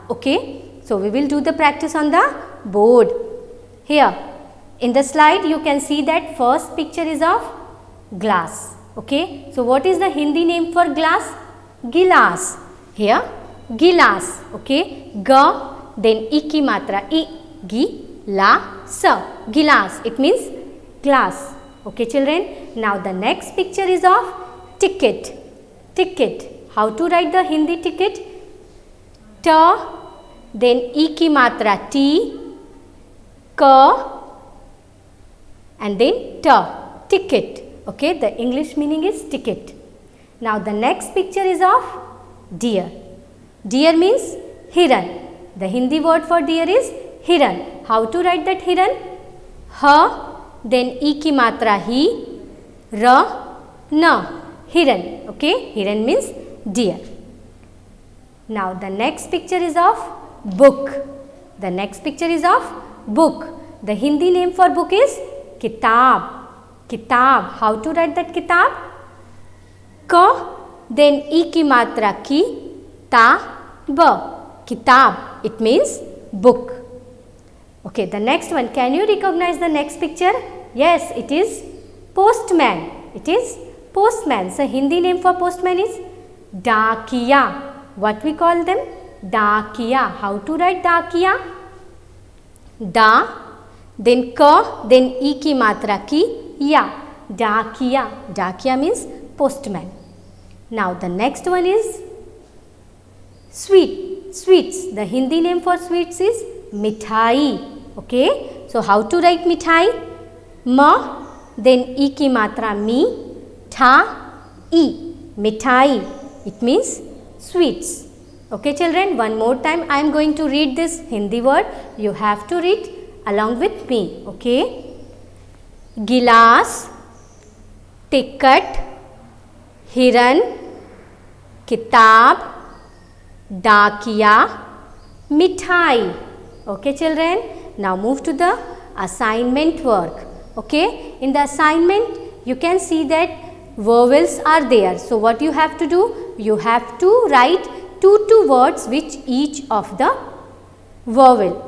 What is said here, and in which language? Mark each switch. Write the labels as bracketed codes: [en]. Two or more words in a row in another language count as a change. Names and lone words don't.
[en] Okay, so we will do the practice on the board. Here, in the slide, you can see that first picture is of glass. Okay, so what is the Hindi name for glass? Gilas. Here, gilas. Okay, ga, then [hi] e ki matra, [en] e, gi, la, sa, gilas. It means glass. Okay, children. Now the next picture is of ticket. Ticket. How to write the Hindi ticket? Ta, then [hi] e ki matra, [en] ti, ka, and then ta. Ticket. Okay, the English meaning is ticket. Now the next picture is of deer. Deer means hiran. The Hindi word for deer is hiran. How to write that hiran? Ha, then [hi] e ki matra [en] hi, ra, na, hiran. Okay, hiran means deer. Now the next picture is of book. The next picture is of book. The Hindi name for book is kitab. Kitab. How to write that kitab? Ka, then [hi] e ki matra [en] ki, ta, ba. Kitab, it means book. Okay, the next one, can you recognize the next picture? Yes, it is postman. It is postman. So, Hindi name for postman is Dakiya. What we call them? Dakiya. How to write Dakiya? Da, then ka, then [hi] e ki matra [en] ki ya. Dakiya. Dakiya means postman. Now, the next one is sweets. The Hindi name for sweets is mithai. Okay. So, how to write mithai? Ma, then [hi] e ki matra [en] mi, tha, e. Mithai. It means sweets. Okay children, one more time I am going to read this Hindi word. You have to read along with me. Okay. [hi] Gilas, ticket, hiran, kitab, dakiya, mithai. [en] Okay children, now move to the assignment work. Okay, in the assignment you can see that vowels are there. So, what you have to do? You have to write two words which each of the vowel.